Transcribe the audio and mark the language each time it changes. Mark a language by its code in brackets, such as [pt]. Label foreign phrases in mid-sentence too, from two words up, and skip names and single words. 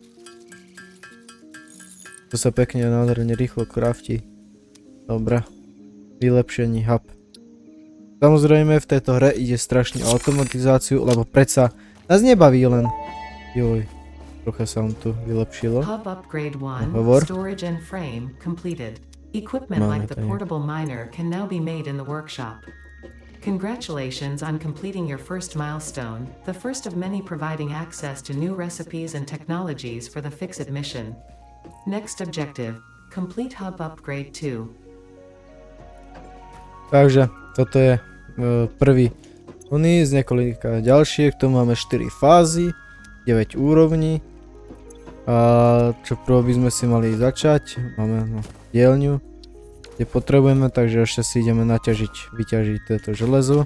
[sk] To sa pekne nádherne rýchlo krafti. Dobre. Vylepšený hub. Samozrejme v tejto hre ide strašne o automatizáciu, lebo predsa nás nebaví len... Joj. Trocha sa vám tu vylepšilo. [en] Hub upgrade 1, [sk] Hovor. [en] storage and frame completed. Equipment like the portable miner can now be made in the workshop. Congratulations on completing your first milestone, the first of many providing access to new recipes and technologies for the Fix-It mission. Next objective, complete hub upgrade 2. [sk] Takže toto je prvý z niekoľka ďalších, tu máme 4 fázy, 9 úrovní. A čo prvo by sme si mali začať, máme dielňu, kde potrebujeme, takže ešte si ideme vyťažiť toto železo.